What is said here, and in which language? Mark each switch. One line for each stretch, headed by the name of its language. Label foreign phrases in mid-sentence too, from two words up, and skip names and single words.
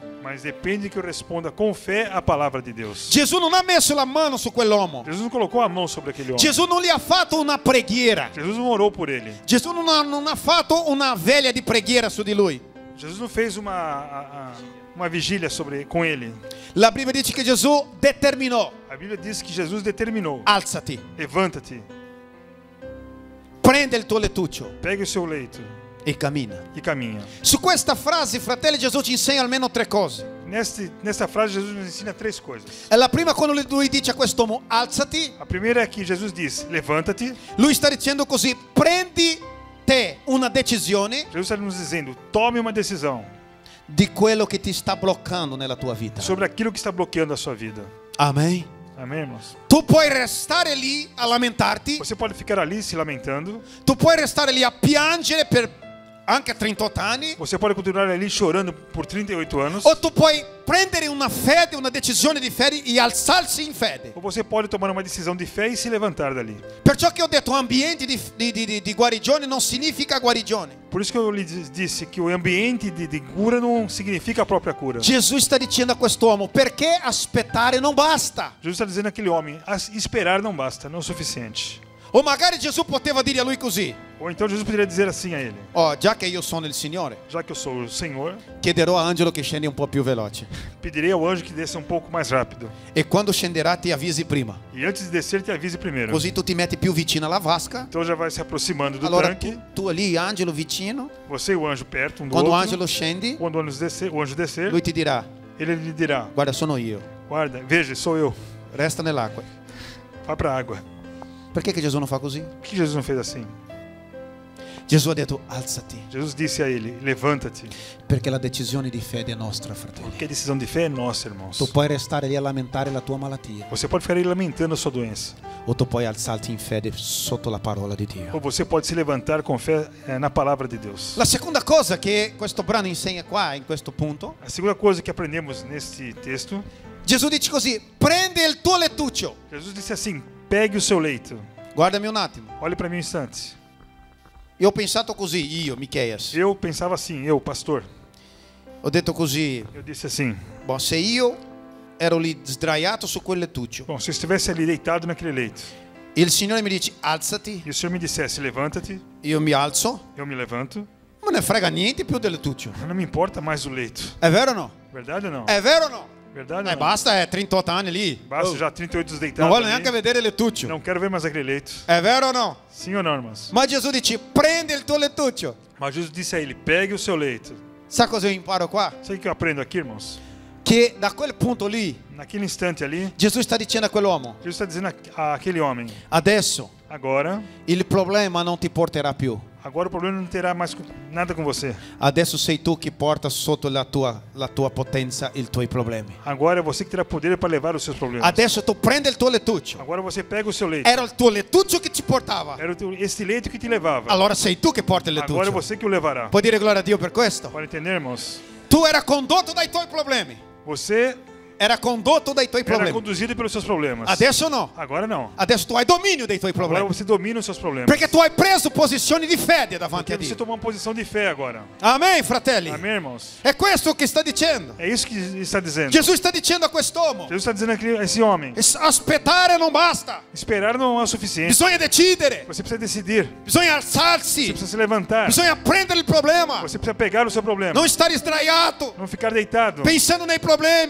Portuguese: mas depende que eu responda com fé a palavra de Deus.
Italian: Gesù non ha messo la mano su quell'uomo.
Portuguese: Jesus não colocou a mão sobre aquele homem.
Italian: Gesù non gli ha fatto una preghiera.
Portuguese: Jesus não orou por ele.
Italian: Gesù non ha fatto una veglia di preghiera su di lui.
Portuguese: Jesus não fez uma vigília com ele.
Italian: La Bibbia dice che Gesù determinò:
Portuguese: A Bíblia diz que Jesus determinou:
Italian: alzati,
Portuguese: levanta-te,
Italian: prende il tuo lettuccio
Portuguese: pegue o seu leito
Italian: e cammina.
Portuguese: e caminha.
Italian: Su questa frase, fratelli, Gesù ci insegna almeno tre cose.
Portuguese: Nessa frase, Jesus nos ensina três coisas.
Italian: E la prima, quando lui dice a quest'uomo alzati,
Portuguese: A primeira é que Jesus diz: levanta-te.
Italian: lui sta dicendo così: prendi te una decisione
Portuguese: Jesus está nos dizendo: tome uma decisão
Italian: di quello che ti sta bloccando nella tua vita.
Portuguese: sobre aquilo que está bloqueando a sua vida.
Italian: Amen.
Portuguese: Amém, irmãos?
Italian: Tu puoi restare lì a lamentarti,
Portuguese: Você pode ficar ali se lamentando.
Italian: tu puoi restare lì a piangere per anche 38 anni,
Portuguese: Você pode continuar ali chorando por 38 anos.
Italian: o tu puoi prendere una fede, una decisione di fede e alzarsi in fede.
Portuguese: Ou você pode tomar uma decisão de fé e se levantar dali.
Italian: Perciò che ho detto ambiente di guarigione non significa guarigione.
Portuguese: Por isso que eu lhe disse que o ambiente de cura não significa a própria cura.
Italian: Gesù sta dicendo a quest'uomo: perché aspettare non basta.
Portuguese: Jesus está dizendo àquele homem: esperar não basta, não é o suficiente.
Italian: O magari Gesù poteva dire a lui così:
Portuguese: Ou então Jesus poderia dizer assim a ele:
Italian: oh, già che io sono il Signore,
Portuguese: já que eu sou o Senhor,
Italian: chiederò a Angelo che scendi un po' più veloce.
Portuguese: pedirei ao anjo que desça um pouco mais rápido.
Italian: E quando scenderà ti avvisi prima.
Portuguese: E antes de descer, te avise primeiro.
Italian: Così tu ti metti più vicino alla vasca.
Portuguese: Então já vai se aproximando do
Italian: Allora
Portuguese: tanque.
Italian: tu ali, Angelo vicino.
Portuguese: Você e o anjo perto, um do Quando o outro.
Italian: Angelo scendi,
Portuguese: Quando o anjo descer,
Italian: lui ti dirà:
Portuguese: ele lhe dirá:
Italian: guarda, sono io. guarda,
Portuguese: veja, sou eu.
Italian: Resta nell'acqua.
Portuguese: Vai para a água.
Italian: Perché che Gesù non fa così?
Portuguese: Por que Jesus não fez assim?
Italian: Gesù ha detto: alzati.
Portuguese: Jesus disse a ele: levanta-te.
Italian: Perché la decisione di fede è nostra, fratelli.
Portuguese: Porque a decisão de fé é nossa, irmãos.
Italian: Tu puoi restare lì a lamentare la tua malattia,
Portuguese: Você pode ficar aí lamentando a sua doença.
Italian: o tu puoi alzarti in fede sotto la parola di Dio.
Portuguese: Ou você pode se levantar com fé na palavra de Deus.
Italian: La seconda cosa che questo brano insegna qua, in questo punto,
Portuguese: A segunda coisa que aprendemos neste texto,
Italian: Gesù dice così: prende il tuo lettuccio.
Portuguese: Jesus disse assim: pegue o seu leito.
Italian: Guardami un attimo.
Portuguese: Olhe para mim um instante.
Italian: Io ho pensato così, io, Micheias.
Portuguese: Eu pensava assim, eu, pastor.
Italian: Ho detto così:
Portuguese: Eu disse assim:
Italian: boh, se io ero lì sdraiato su quel lettuccio,
Portuguese: bom, se eu estivesse ali deitado naquele leito,
Italian: il Signore mi dice alzati,
Portuguese: e o Senhor me dissesse: levanta-te,
Italian: io mi alzo,
Portuguese: eu me levanto,
Italian: non me ne frega niente più del lettuccio.
Portuguese: não me importa mais o leito.
Italian: È vero o no?
Portuguese: Verdade ou não?
Italian: È vero o no?
Portuguese: Verdade ou não?
Italian: Basta, 38 anni lì.
Portuguese: Basta
Italian: Oh,
Portuguese: já 38
Italian: non
Portuguese: deitados
Italian: voglio
Portuguese: ali.
Italian: neanche vedere il lettuccio.
Portuguese: Não quero ver mais aquele leito.
Italian: È vero o no?
Portuguese: Sim ou não, irmãos?
Italian: Ma Gesù dice: prende il tuo lettuccio.
Portuguese: Mas Jesus disse a ele: pegue o seu leito.
Italian: Sa cosa io imparo qua?
Portuguese: Sabe o que eu aprendo aqui, irmãos?
Italian: Che da quel punto lì
Portuguese: Naquele instante ali,
Italian: Gesù sta dicendo a quell'uomo:
Portuguese: Jesus está dizendo àquele homem:
Italian: adesso
Portuguese: agora
Italian: il problema non ti porterà più.
Portuguese: o problema não terá mais nada com você.
Italian: Adesso sei tu che porta sotto la tua potenza i tuoi problemi.
Portuguese: Agora é você que terá poder para levar os seus problemas.
Italian: Adesso tu prendi il tuo lettuccio.
Portuguese: Agora você pega o seu leito.
Italian: Era il tuo lettuccio che ti portava.
Portuguese: Era esse leito que te levava.
Italian: Allora sei tu che porti il
Portuguese: Agora é
Italian: lettuccio.
Portuguese: você que o levará.
Italian: Puoi dire gloria a Dio per questo?
Portuguese: Pode entender, irmãos?
Italian: Tu era condotto dai tuoi problemi.
Portuguese: Você
Italian: Era condotto dai tuoi
Portuguese: era
Italian: problemi.
Portuguese: conduzido pelos seus problemas.
Italian: Adesso no.
Portuguese: Agora não.
Italian: Adesso tu hai dominio dei tuoi
Portuguese: Agora
Italian: problemi.
Portuguese: você domina os seus problemas.
Italian: Perché tu hai preso posizioni di fede davanti
Portuguese: Porque
Italian: a
Portuguese: você
Italian: Dio.
Portuguese: tomou uma posição de fé agora.
Italian: Amen, fratelli.
Portuguese: Amém, irmãos?
Italian: È questo che sta dicendo.
Portuguese: É isso que está dizendo.
Italian: Gesù sta dicendo a quest'uomo:
Portuguese: Jesus está dizendo a esse homem:
Italian: aspettare non basta.
Portuguese: esperar não é o suficiente.
Italian: Bisogna decidere.
Portuguese: Você precisa decidir.
Italian: Bisogna
Portuguese: Você
Italian: alzarsi.
Portuguese: precisa se levantar.
Italian: Bisogna prendere il problema.
Portuguese: Você precisa pegar o seu problema.
Italian: Non stare sdraiato
Portuguese: Não ficar deitado
Italian: pensando nei problemi.